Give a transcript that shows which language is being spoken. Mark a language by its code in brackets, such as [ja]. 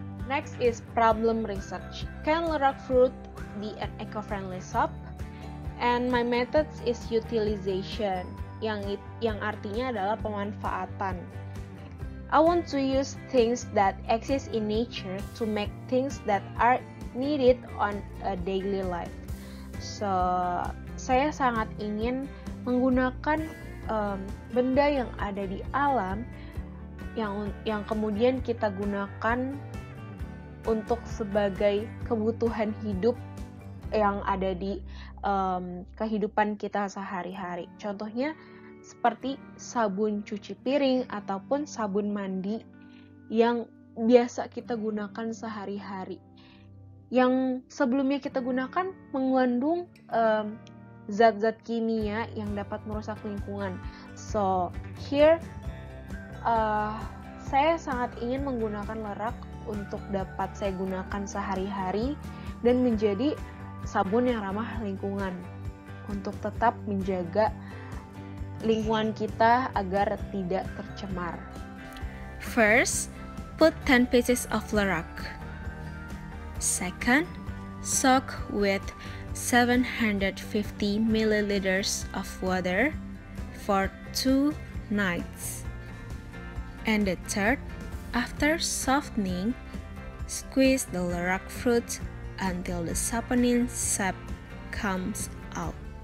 [en] Next is problem research. Can lerak fruit be an eco-friendly soap? And my methods is utilization, [id] yang artinya adalah pemanfaatan. [en] I want to use things that exist in nature to make things that are needed on a daily life. [id] So, saya sangat ingin menggunakan benda yang ada di alam yang kemudian kita gunakan untuk sebagai kebutuhan hidup yang ada di kehidupan kita sehari-hari. Contohnya seperti sabun cuci piring ataupun sabun mandi yang biasa kita gunakan sehari-hari. Yang sebelumnya kita gunakan mengandung zat-zat kimia yang dapat merusak lingkungan. [en] So, here [id] saya sangat ingin menggunakan lerak untuk dapat saya gunakan sehari-hari dan menjadi sabun yang ramah lingkungan untuk tetap menjaga lingkungan kita agar tidak tercemar. [en] First, put 10 pieces of lerak. Second, soak with 750 milliliters of water for 2 nights. And the third, after softening, squeeze the lerak fruit until the saponin sap comes out.